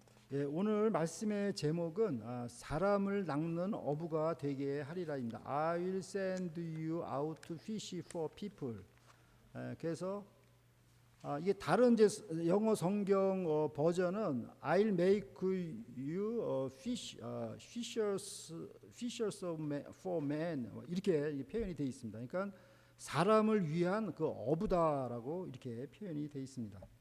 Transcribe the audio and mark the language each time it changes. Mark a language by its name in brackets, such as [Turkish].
[Korean] 예, 오늘 말씀의 제목은 사람을 낚는 어부가 되게 하리라입니다. [English] I will send you out to fish for people. [Korean] 그래서 이게 다른 이제 영어 성경 버전은 [English] I'll make you fishers for men [Korean] 이렇게 표현이 되어 있습니다. 그러니까 사람을 위한 그 어부다라고 이렇게 표현이 되어 있습니다.